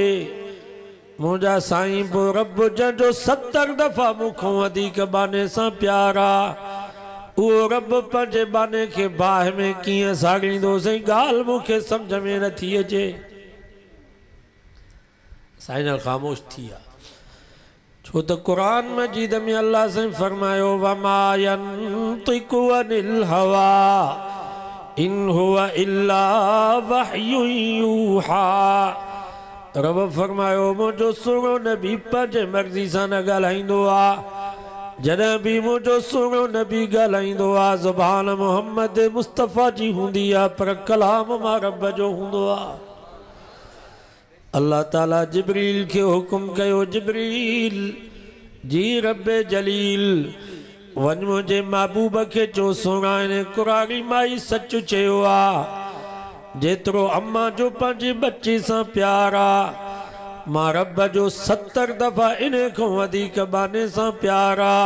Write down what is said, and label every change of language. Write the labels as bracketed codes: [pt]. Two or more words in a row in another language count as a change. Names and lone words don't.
[sd] मुंहिंजा साईं पोइ रब जंहिंजो 70 दफ़ा मूंखां वधीक बाने सां प्यार आहे उहो रब पंहिंजे बाने खे बाहि में कीअं साड़ींदो। साईं ॻाल्हि मूंखे सम्झ में नथी अचे। साईं जन ख़ामोश थी विया छो त क़ुरान मजीद में अल्लाह साईं फरमायो [ar] وما ينطق عن الهوى إن هو إلا وحي يوحى. [sd] रब फरमायो मुंहिंजो सुहिणो नबी पंहिंजे मर्ज़ी सां न ॻाल्हाईंदो आहे। जॾहिं बि मुंहिंजो सुहिणो नबी ॻाल्हाईंदो आहे ज़ुबान मुहम्मद मुस्तफ़ा जी हूंदी आहे पर कलाम मां रब जो हूंदो आहे। अल्लाह ताला जिब्रील खे हुकुम कयो जिब्रील जी रब जलील वञ मुंहिंजे महबूब खे चओ सोना इन कुरारी माई सच चयो आहे जेतिरो अम्मा जो पंहिंजे बच्चे सां प्यार आहे मां रब जो 70 दफ़ा इन खां वधीक बाने सां प्यार आहे।